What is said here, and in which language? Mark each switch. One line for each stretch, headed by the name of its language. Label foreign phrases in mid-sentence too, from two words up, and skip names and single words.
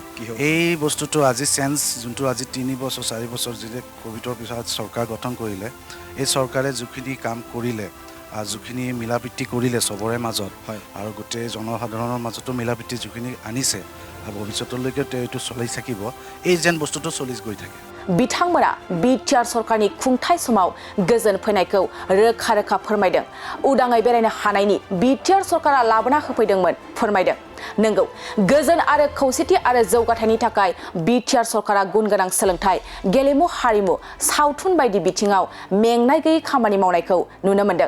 Assamese: এই বস্তুটো আজি চেঞ্জ যোনটো আজি 3 বছৰ 4 বছৰ যেতিয়া ক'ভিডৰ পিছত চৰকাৰ গঠন কৰিলে, এই চৰকাৰে যিখিনি কাম কৰিলে যিখিনি মিলাপ্ৰীতি কৰিলে চবৰে মাজত আৰু গোটেই জনসাধাৰণৰ মাজতো মিলাপ্ৰীতি যিখিনি আনিছে আৰু ভৱিষ্যতলৈকে এইটো চলি থাকিব, এই যেন বস্তুটো চলি গৈ থাকে।
Bodo: बिथांमोना BTR सरकारनि खुंथाय समाव गोजोन फैनायखौ रोखा रोखा फोरमायदों। उदाङै बेरायनो हानायनि BTR सरकारा लाबोना होफैदोंमोन फोरमायदों। नंगौ, गोजोन आरो खौसेथि आरो जौगाथायनि थाखाय BTR सरकारा गुनगोनां सोलोंथाय, गेलेमु हारिमु, सावथुन बायदि बिथिङाव मेंनाय गैयै खामानि मावनायखौ नुनो मोनदों।